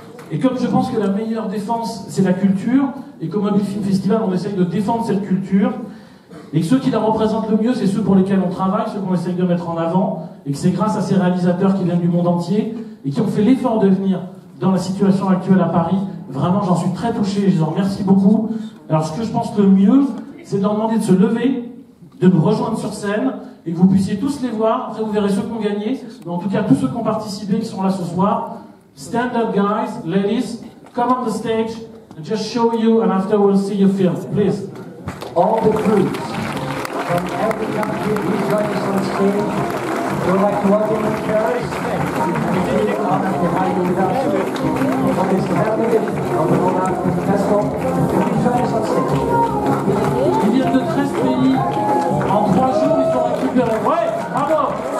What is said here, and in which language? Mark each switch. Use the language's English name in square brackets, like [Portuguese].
[French] Et comme je pense que la meilleure défense, c'est la culture, et qu'au Mobile Film Festival, on essaye de défendre cette culture, et que ceux qui la représentent le mieux, c'est ceux pour lesquels on travaille, ceux qu'on essaye de mettre en avant, et que c'est grâce à ces réalisateurs qui viennent du monde entier, et qui ont fait l'effort de venir dans la situation actuelle à Paris. Vraiment, j'en suis très touché, je les en remercie beaucoup. Alors, ce que je pense le mieux, c'est de leur demander de se lever, de nous rejoindre sur scène, et que vous puissiez tous les voir. Après, vous verrez ceux qui ont gagné, mais en tout cas, tous ceux qui ont participé, qui sont là ce soir. [English] Stand up, guys, ladies, come on the stage, and just show you, and after we'll see your film, please. All the crews from every country, please join us on stage. We would like to welcome the chairs. It's an honor to have you with us on this 11th edition of the Rhode Island Film Festival. Please join us on stage. [French] Ils viennent de 13 pays. En 3 jours, ils sont récupérés. Ouais, bravo!